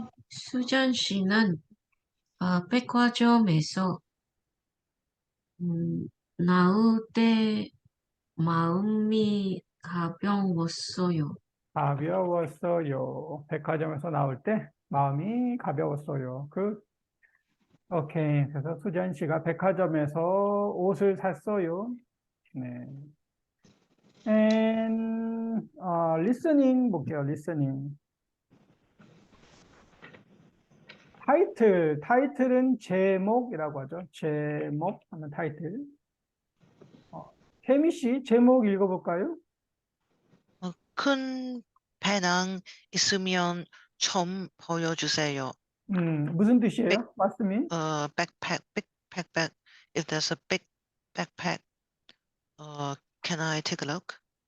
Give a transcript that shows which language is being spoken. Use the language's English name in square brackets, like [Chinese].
[Korean] 수잔 씨는 백화점에서 나올 때 마음이 가벼웠어요. 가벼웠어요. 백화점에서 나올 때 마음이 가벼웠어요. 오케이. 그래서 수잔 씨가 백화점에서 옷을 샀어요. 네. [English] And listening [Korean] 볼게요. [English] listening. [Korean] 타이틀은 제목이라고 하죠. 제목 하면 타이틀. 혜미 씨 제목 읽어볼까요? 큰 배낭 있으면 좀 보여주세요. 무슨 뜻이에요? 맞습니다. [English] Backpack. If there's a big backpack, can I take a look?